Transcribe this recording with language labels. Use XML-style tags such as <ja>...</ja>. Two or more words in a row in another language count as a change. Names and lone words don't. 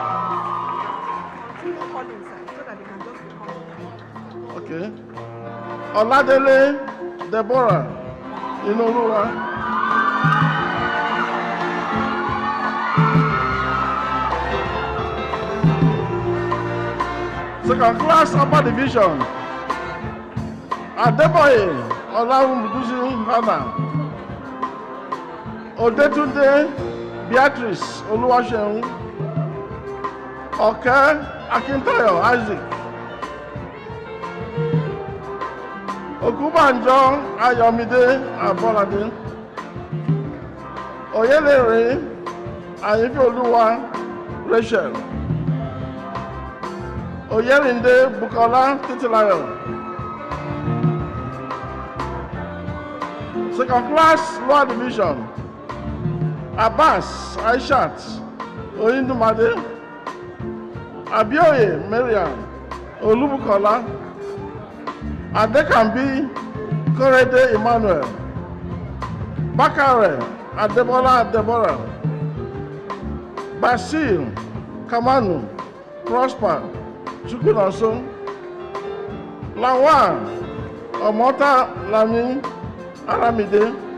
<en>Okay. Oladele Deborah Inoluwa. Second class upper division. Adeboye Olawumudusi Hannah. Odetunde Beatrice Oluwaseun. Oke Akintayo Isaac. Okubanjo Ayomide Abolade. Oyelere Ayefeoluwa Rachel. Oyerinde Bukola Titilayo. Second class lower division, Abbas Aishat Oyindumade, Abioye Mariam Olubukola, Adekambi Korede Emmanuel, Bakare Adebola Deborah, Basil Kamanu Prosper Chukwunoso, Lawan Omota Lami Aramide,</en>